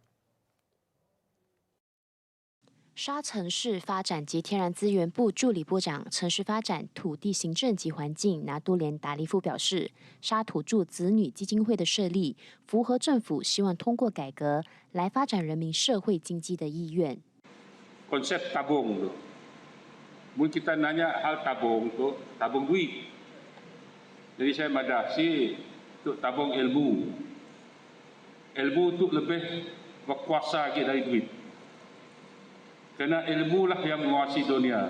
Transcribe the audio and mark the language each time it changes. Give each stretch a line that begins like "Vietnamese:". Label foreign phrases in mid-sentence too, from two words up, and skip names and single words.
Chinese: 沙城市发展及天然资源部助理部长、城市发展、土地行政及环境拿督连达利夫表示，沙土著子女基金会的设立，符合政府希望通过改革来发展人民社会经济的意愿。
Malay: Konsep tabung tu, mungkin kita nanya hal tabung tu, tabung duit. Jadi saya madasi untuk tabung ilmu. Ilmu tu lebih berkuasa lagi dari duit. Kerana ilmu lah yang menguasai dunia.